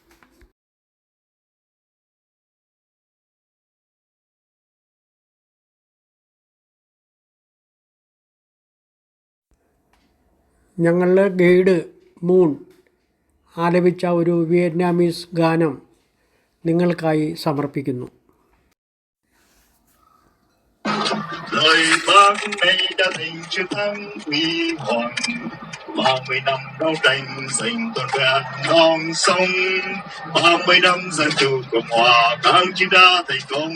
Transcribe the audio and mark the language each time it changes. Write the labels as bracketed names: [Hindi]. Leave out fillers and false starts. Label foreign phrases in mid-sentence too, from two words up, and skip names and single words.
[Malayalam] ഞങ്ങളുടെ ഗൈഡ് മൂൺ ആലപിച്ച ഒരു വിയറ്റ്നാമീസ് ഗാനം നിങ്ങൾക്കായി സമർപ്പിക്കുന്നു. [Vietnamese] Lời bác nay đã dành chiến thắng huy hoàng, 30 năm đấu tranh giành toàn vẹn non sông, 30 năm dân chủ Cộng hòa kháng chiến đã thành công.